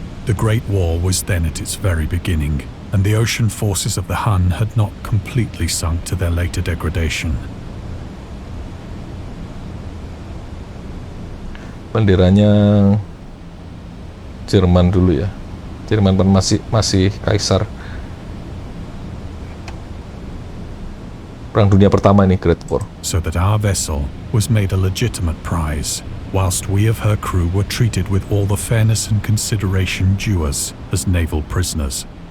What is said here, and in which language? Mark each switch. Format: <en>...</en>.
<en>The Great War was then at its very beginning, and the ocean forces of the Hun had not completely sunk to their later degradation.</en> <id>Benderanya Jerman dulu ya. Jerman masih kaisar. Perang Dunia Pertama ini, Great War.</id> <en>So that our vessel was made a legitimate prize, whilst we of her crew were treated with all the fairness and consideration due us as naval prisoners.</en>